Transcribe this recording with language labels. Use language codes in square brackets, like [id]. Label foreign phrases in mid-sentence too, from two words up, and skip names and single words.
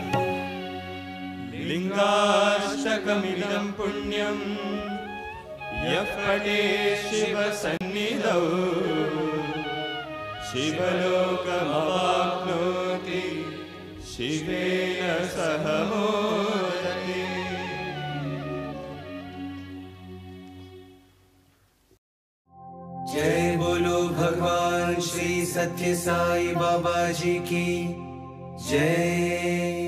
[sa] लिङ्गाष्टकमिदं पुण्यं यः पठेत् शिवसन्निधौ शिवलोकमवाप्नोति शिवेन सह मोदते। [hi] जय बोलो भगवान श्री सत्य साई बाबा जी की जय।